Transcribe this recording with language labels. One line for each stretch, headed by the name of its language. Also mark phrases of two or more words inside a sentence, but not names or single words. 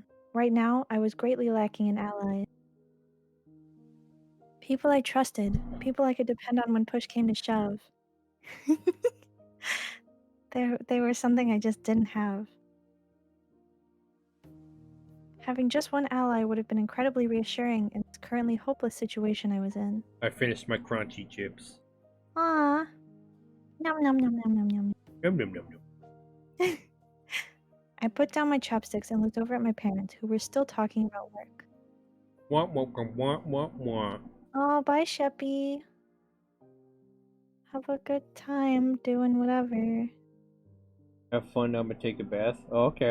English: Right now, I was greatly lacking in allies. People I trusted, people I could depend on when push came to shove. They were something I just didn't have. Having just one ally would have been incredibly reassuring in this currently hopeless situation I was in. I finished my crunchy chips. Ah, nom nom nom nom nom nom. Yum yum yum yum. I put down my chopsticks and looked over at my parents, who were still talking about work. Wah wah wah wah wah wah. Oh, bye, Sheppy. Have a good time doing whatever. Have fun. I'm gonna take a bath. Oh, okay.